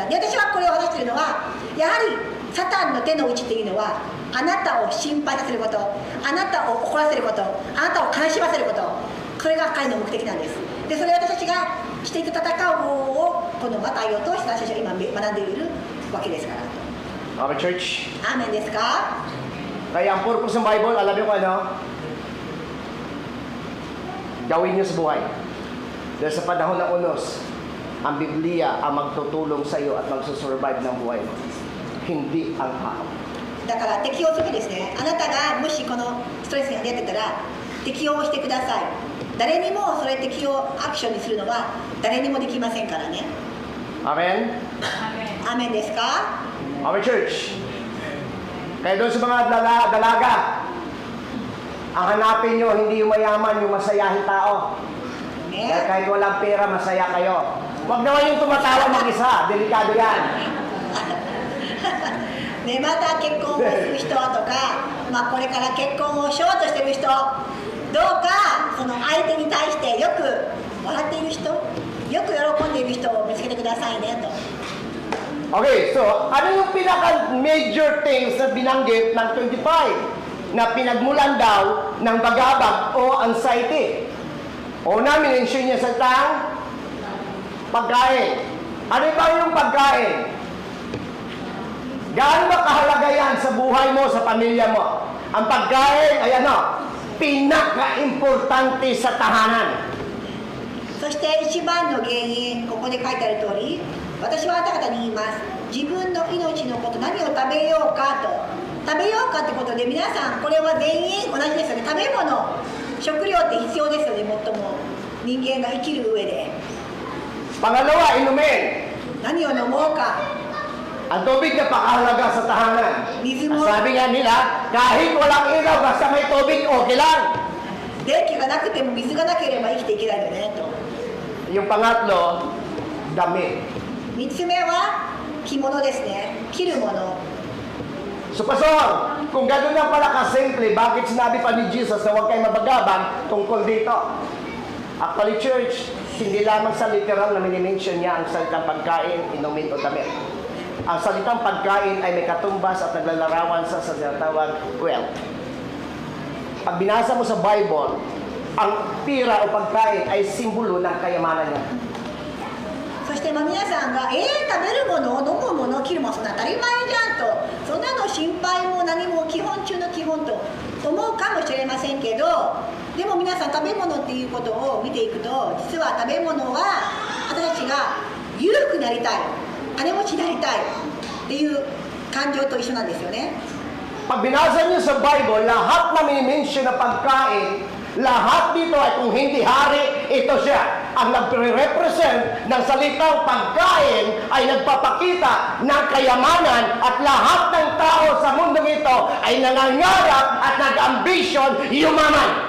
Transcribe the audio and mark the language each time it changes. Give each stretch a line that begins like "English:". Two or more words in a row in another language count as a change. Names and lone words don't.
Japanese: で、私はこれを話しているのは、やはりサタンの手の内っていうのは、あなたを心配させること、あなたを怒らせること、あなたを悲しませること、それが彼の目的なんです。で、それを私たちがしていく戦う方を、このマタイを通して私たちは今学んでいるわけですから。
English: Amen, church.
Japanese: アーメンですか？
Filipino: Kaya ang purpose ng Bible, alam niyo kung ano? Gawin niyo sa buhay. Dahil sa panahon ng unos, ang Biblia ang magtutulong sa iyo at magsusurvive ng buhay mo. Hindi ang tao.
Japanese: だから適応するですね。あなたがもしこのストレスが出てたら適応してください。誰にもそれ適応アクションにするのは誰にもできませんからね。 Amen? アーメンですか？
English: Amen, church.
Filipino: Kaya doon sa mga dalaga, ang hanapin nyo, hindi yung mayaman, yung masayahin tao. Dahil kahit walang pera, masaya kayo. Huwag naman yung tumatawa mag-isa. Delikado yan.
Japanese: ね、また結婚をする人とか、これから結婚をしようとしている人、どうかその相手に対してよく笑っている人、よく喜んでいる人を見つけてくださいねと。
Filipino: Okay, so ano yung pinaka-
English: major things
Filipino: na binanggit ng 25 na pinagmulan daw ng bagabag o anxiety? Una, minensyon niya sa tang pagkain. Ano ba yung pagkain? Gaano ba kahalaga yan sa buhay mo, sa pamilya mo? Ang pagkain ay pinaka-importante sa tahanan.
Japanese: そして一番の原因、ここで書いてある通り、私はあなた方に言います。自分の命のこと、何を食べようかと食べようかってことで、皆さんこれは全員同じですよね。食べ物、食料って必要ですよね。最も人間が生きる上で
Filipino: Pangalawa, inumin.
Japanese: 何を飲もうか。
Filipino: Ang tubig na pakahalaga sa tahanan. Mismo. Ang sabi nga nila, kahit walang ilaw, basta may tubig, okay lang.
Japanese: 電気がなくても水がなければ生きていけないよねと。
Filipino: Yung pangatlo, damit.
Japanese: 3 つ目は着物ですね。着るもの。
Filipino: So, Pastor, kung gano'n lang pala kasimple, bakit sinabi pa ni Jesus na huwag kayo mabagabang tungkol dito?
English: Actually, church,
Filipino: hindi lamang sa literal na minimension niya ang salitang pagkain, inumin o damit. Ang salitang pagkain ay may katumbas at naglalarawan sa tinatawag wealth. Pag binasa mo sa Bible, ang pira o pagkain ay simbolo ng kayamanan niya.
Japanese: そして皆さんが食べるもの、飲むもの、着るもの、そんな当たり前じゃんと、そんなの心配も何も基本中の基本と思うかもしれませんけど、でも皆さん食べ物っていうことを見ていくと、実は食べ物は私たちが裕福になりたい、金持ちになりたいっていう感情と一緒なんですよね。
Filipino: Pag binasa niyo sa Bible, lahat na minimension na pagkain, lahat dito ay kung hindi hari, ito siya. Ang nagre-represent ng salitang pagkain ay nagpapakita ng kayamanan at lahat ng tao sa mundong ito ay nangangarap at nag-ambisyon yumaman.